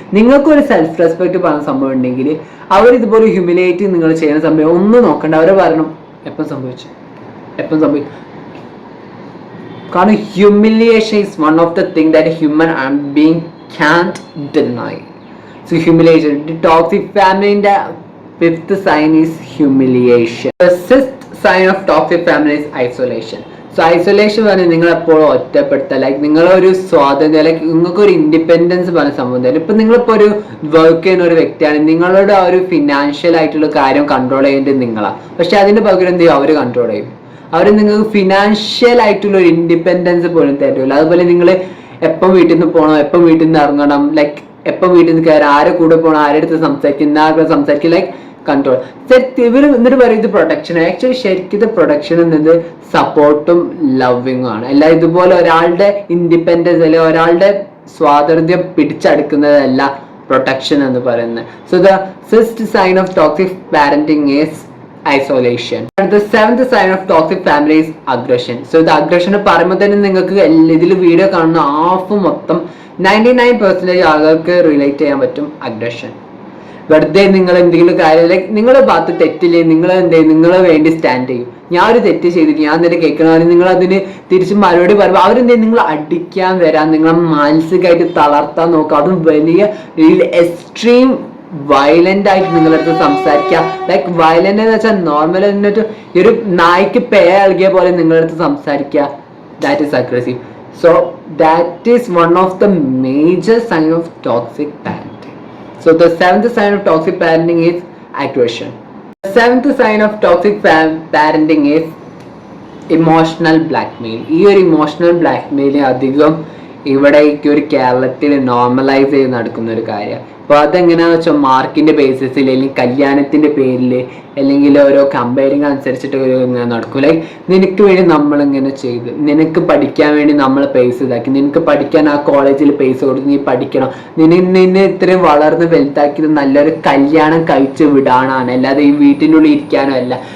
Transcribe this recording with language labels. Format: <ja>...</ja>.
<ml>നിങ്ങൾക്കൊരു self respect പറയുന്ന സംഭവം ഉണ്ടെങ്കിൽ അവരിതുപോലെ ഹ്യൂമിലിയേറ്റ് നിങ്ങൾ ചെയ്യുന്ന സംഭവം ഒന്നും നോക്കണ്ട, അവരെ പറയണം എപ്പം സംഭവിക്കും.</ml> <en>കാരണം humiliation is one of the thing that human being can't deny. So humiliation, the toxic family, the fifth sign is humiliation. The sixth sign of toxic family is isolation.</en> <ml>So isolation പറഞ്ഞാൽ നിങ്ങൾ എപ്പോഴും ഒറ്റപ്പെടുത്തുക. Like നിങ്ങളൊരു സ്വാതന്ത്ര്യം, like നിങ്ങൾക്കൊരു independence പറഞ്ഞ സംഭവം തരും. ഇപ്പം നിങ്ങളിപ്പോൾ ഒരു വർക്ക് ചെയ്യുന്ന ഒരു വ്യക്തിയാണ്, നിങ്ങളുടെ ആ ഒരു ഫിനാൻഷ്യൽ ആയിട്ടുള്ള കാര്യം കൺട്രോൾ ചെയ്യേണ്ടത് നിങ്ങളാണ്. പക്ഷെ അതിന്റെ പകരം എന്ത് ചെയ്യും, അവർ കൺട്രോൾ ചെയ്യും. അവർ നിങ്ങൾക്ക് ഫിനാൻഷ്യൽ ആയിട്ടുള്ള ഒരു ഇൻഡിപെൻഡൻസ് പോലും തരില്ല. അതുപോലെ നിങ്ങൾ എപ്പം വീട്ടിൽ നിന്ന് പോകണം, എപ്പം വീട്ടിൽ നിന്ന് ഇറങ്ങണം, ലൈക്ക് എപ്പം വീട്ടിൽ നിന്ന് കയറാം, ആരെ കൂടെ പോകണം, ആരുടെ അടുത്ത് സംസാരിക്കും, ലൈക്ക് കൺട്രോൾ. ഇവർ എന്നിട്ട് പറയും ഇത് പ്രൊട്ടക്ഷൻ. ആക്ച്വലി ശരിക്കും ഇത് പ്രൊട്ടക്ഷൻ എന്നത് സപ്പോർട്ടും ലവിങ്ങും ആണ്. അല്ല ഇതുപോലെ ഒരാളുടെ ഇൻഡിപെൻഡൻസ് അല്ലെങ്കിൽ ഒരാളുടെ സ്വാതന്ത്ര്യം പിടിച്ചെടുക്കുന്നതല്ല പ്രൊട്ടക്ഷൻ എന്ന് പറയുന്നത്.</ml> <en>So the sixth sign of toxic parenting is isolation. And the seventh sign of toxic family is aggression. So the aggression</en> <ml>പറയുമ്പോൾ തന്നെ നിങ്ങൾക്ക് ഇതിൽ വീഡിയോ കാണുന്ന മൊത്തം 99% ആളുകൾക്ക് റിലേറ്റ് ചെയ്യാൻ പറ്റും അഗ്രഷൻ. വെറുതെ നിങ്ങൾ എന്തെങ്കിലും കാര്യം ലൈക്ക് നിങ്ങളുടെ ഭാഗത്ത് തെറ്റില്ലേ, നിങ്ങൾ എന്ത് ചെയ്യും, നിങ്ങളെ വേണ്ടി സ്റ്റാൻഡ് ചെയ്യും. ഞാൻ ഒരു തെറ്റ് ചെയ്തിട്ട് ഞാൻ തന്നെ കേൾക്കണമെങ്കിൽ നിങ്ങൾ അതിന് തിരിച്ച് മറുപടി പറയുമ്പോൾ അവരെന്ത് ചെയ്യും, നിങ്ങൾ അടിക്കാൻ വരാൻ, നിങ്ങളെ മാനസികമായിട്ട് തളർത്താൻ നോക്കുക. അതും വലിയ എക്സ്ട്രീം വയലന്റ് ആയിട്ട് നിങ്ങളടുത്ത് സംസാരിക്കുക. ലൈക്ക് വയലന്റ് എന്ന് വെച്ചാൽ നോർമൽ എന്നിട്ട് ഒരു നായ്ക്ക് പേ നൽകിയ പോലെ നിങ്ങളടുത്ത് സംസാരിക്കുക.</ml> <en>That is aggressive. So that is one of the major sign of toxic parenting. So the seventh sign of toxic parenting is aggression. The seventh sign of toxic parenting is emotional blackmail.</en> <ml>ഈ ഒരു emotional blackmail അധികം ഇവിടെ ഒരു കേരളത്തിൽ normalise ചെയ്ത് നടക്കുന്ന ഒരു കാര്യമാണ്. അപ്പോൾ അതെങ്ങനെയാണെന്ന് വെച്ചാൽ മാർക്കിന്റെ ബേസിസിൽ അല്ലെങ്കിൽ കല്യാണത്തിന്റെ പേരിൽ അല്ലെങ്കിൽ ഓരോ കമ്പയറിങ് അനുസരിച്ചിട്ട് ഇങ്ങനെ നടക്കും. ലൈക്ക് നിനക്ക് വേണ്ടി നമ്മളിങ്ങനെ ചെയ്ത്, നിനക്ക് പഠിക്കാൻ വേണ്ടി നമ്മൾ പൈസ ഇതാക്കി, നിനക്ക് പഠിക്കാൻ ആ കോളേജിൽ പൈസ കൊടുത്ത് നീ പഠിക്കണം, നിന്നെ ഇത്രയും വളർന്ന് വലുതാക്കിയത് നല്ലൊരു കല്യാണം കഴിച്ച് വിടാനാണ്, അല്ലാതെ ഈ വീട്ടിനുള്ളിൽ ഇരിക്കാനോ അല്ല.</ml>